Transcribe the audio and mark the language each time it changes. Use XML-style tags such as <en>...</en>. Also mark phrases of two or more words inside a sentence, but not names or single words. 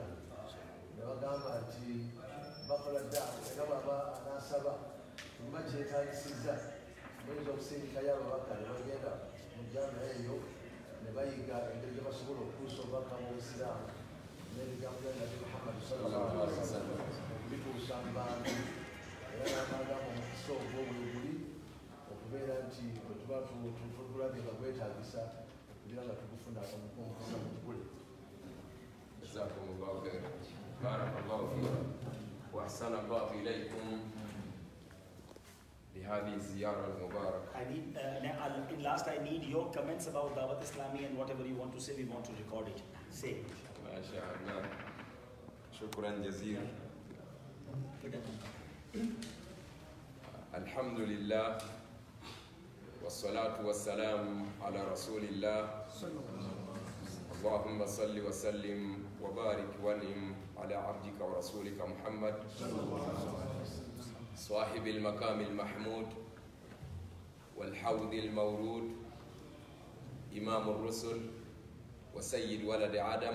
<lg>Ne bagamba nti bakola daawa era bw'aba anaasaba kuba kyetaagisiza muyinza okusindikayo ababaka ne bagenda mu jjama eyo ne bayiga engeri gye basobola okutuusa obubaka mu Busiraamu n'ebigambo bya Nabi</lg> <ar>محمد صلى الله عليه وسلم</ar> <lg>okubituusa mu bantu. Era n'abagamba omukisa ogwo bweguli okubeera nti bwe tuba tulabye nga gwetaagisa okugira nga tugufuna omukisa mu kigule.</lg> <ar>جزاكم الله خيرا. بارك الله فيكم. وأحسن الله إليكم لهذه الزيارة المباركة.</ar> <en>I need your comments about Dawat Islami, and whatever you want to say, we want to record it. Say.</en> <ar>ما شاء الله. شكرا جزيلا. الحمد لله والصلاة والسلام على رسول الله. اللهم صل وسلم وبارك وانعم على عبدك ورسولك محمد صاحب المقام المحمود والحوض المورود إمام الرسل وسيد ولد آدم.</ar>